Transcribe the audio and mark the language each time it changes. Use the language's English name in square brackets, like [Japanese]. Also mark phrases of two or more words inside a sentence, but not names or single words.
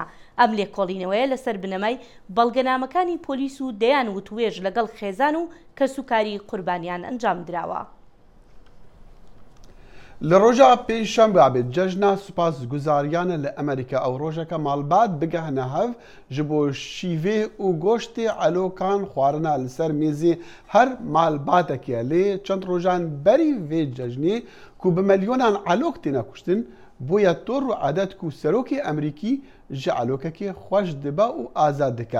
[Central Kurdish] ئەم لێکۆڵینەوەیە لەسەر بنەمای بەڵگەنامەکانی پۆلیس و دەیان وتوێژ لەگەڵ خێزان و کەسوکاری قوربانیان ئەنجام درراوە. [Kurdish] لە ڕۆژە پێشەمبە بێت جەژنا سوپاسگوزاریانە لە ئەمریکا ئەو ڕۆژەکە ماڵبات بگەهنە هەڤ ji bo şîvê û goştê elokan xwarina li ser mêzê her malbatekê lê çend rojan berî vê cejnê ku bi milyonan elok têne kuştin bûye tor û edet ku serokê Emerîkî ji elokekê xweş dibe û azad dike.